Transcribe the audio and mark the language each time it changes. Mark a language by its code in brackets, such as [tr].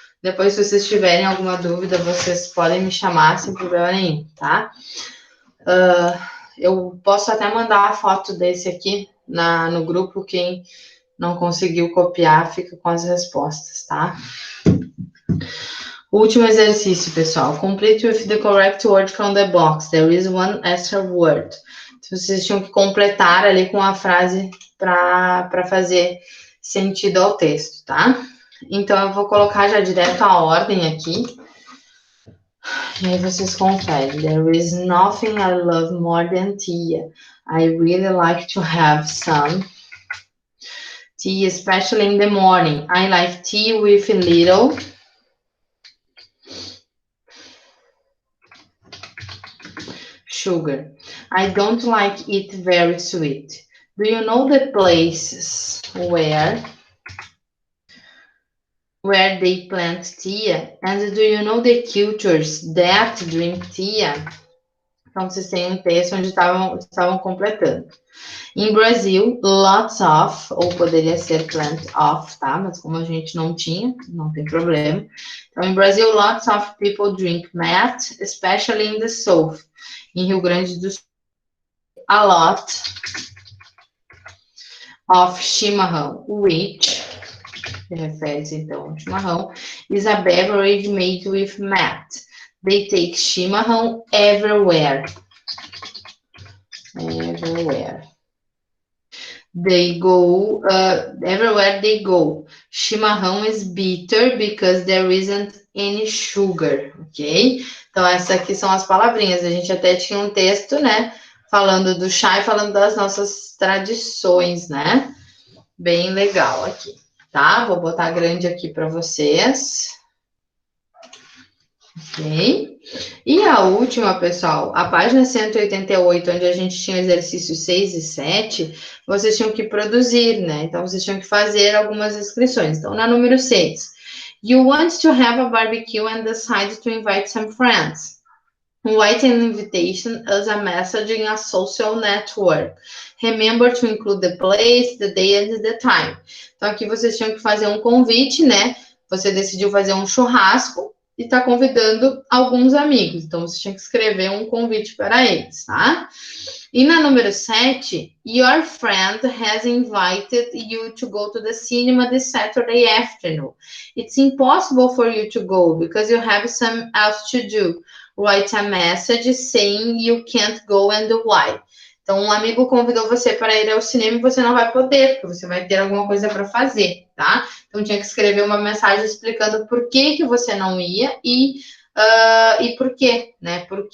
[pt] Depois, se vocês tiverem alguma dúvida, vocês podem me chamar sem problema nenhum, tá? Eu posso até mandar a foto desse aqui no grupo. Quem não conseguiu copiar, fica com as respostas, tá? Último exercício, pessoal. [en] Complete with the correct word from the box. There is one extra word. [pt] Então, vocês tinham que completar ali com a frase para fazer sentido ao texto, tá? Então, eu vou colocar já direto a ordem aqui. E aí vocês conferem. [en] There is nothing I love more than tea. I really like to have some tea, especially in the morning. I like tea with a little sugar. I don't like it very sweet. Do you know the places where they plant tea? And do you know the cultures that drink tea? [pt] Então, vocês têm um texto onde estavam completando. [en] In Brazil, lots of, [pt] ou poderia ser [en] plant of, [pt] tá? Mas como a gente não tinha, não tem problema. [en] Então, in Brazil, lots of people drink meth, especially in the south. Em Rio Grande do Sul, a lot of chimarrão, which, [pt] que refere-se então ao chimarrão, [en] is a beverage made with meth. They take chimarrão everywhere. Everywhere. They go, everywhere they go. Chimarrão is bitter because there isn't any sugar, ok? [pt] Então, essas aqui são as palavrinhas. A gente até tinha um texto, né? Falando do chá e falando das nossas tradições, né? Bem legal aqui, tá? Vou botar grande aqui para vocês. Ok? E a última, pessoal, a página 188, onde a gente tinha exercícios 6 e 7, vocês tinham que produzir, né? Então, vocês tinham que fazer algumas inscrições. Então, na número 6, [en] you want to have a barbecue and decide to invite some friends. Write an invitation as a message in a social network. Remember to include the place, the day and the time. [pt] Então, aqui vocês tinham que fazer um convite, né? Você decidiu fazer um churrasco e está convidando alguns amigos. Então, você tinha que escrever um convite para eles, tá? E na número 7, [en] your friend has invited you to go to the cinema this Saturday afternoon. It's impossible for you to go because you have some else to do. Write a message saying you can't go and why. [pt] Então, um amigo convidou você para ir ao cinema e você não vai poder, porque você vai ter alguma coisa para fazer, tá? Então, tinha que escrever uma mensagem explicando por que você não ia e por quê, né?